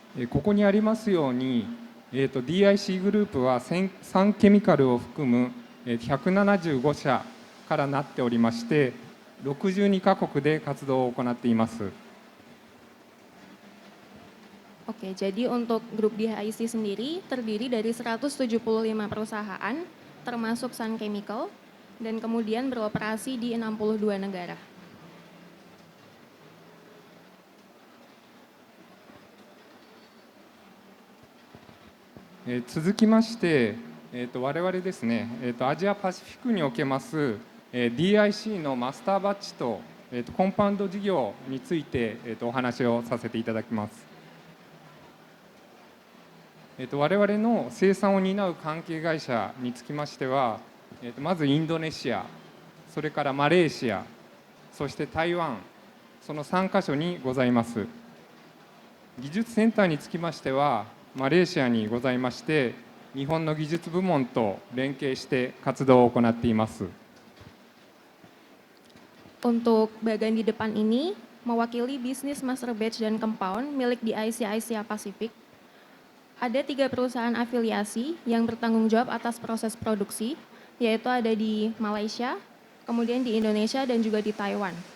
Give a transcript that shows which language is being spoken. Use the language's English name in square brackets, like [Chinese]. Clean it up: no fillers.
[Japanese] ここにありますように、DIC グループは3ケミカルを含む175社からなっておりまして、62カ国で活動を行っています。 [Indonesian] Oke, jadi untuk grup DHIC sendiri terdiri dari 175 perusahaan, termasuk Sun Chemical, dan kemudian beroperasi di 62 negara. [Japanese] 続きまして、我々ですね、アジアパシフィックにおけます、DIC のマスターバッジと、コンパウンド事業について、お話をさせていただきます。我々の生産を担う関係会社につきましては、まずインドネシア、それからマレーシア、そして台湾、その3カ所にございます。技術センターにつきましては、マレーシアにございまして、日本の技術部門と連携して活動を行っています。 [Indonesian] Untuk bagian di depan ini mewakili bisnis master batch dan compound milik DIC Asia Pasifik. Ada 3 perusahaan afiliasi yang bertanggung jawab atas proses produksi, yaitu ada di Malaysia, kemudian di Indonesia dan juga di Taiwan.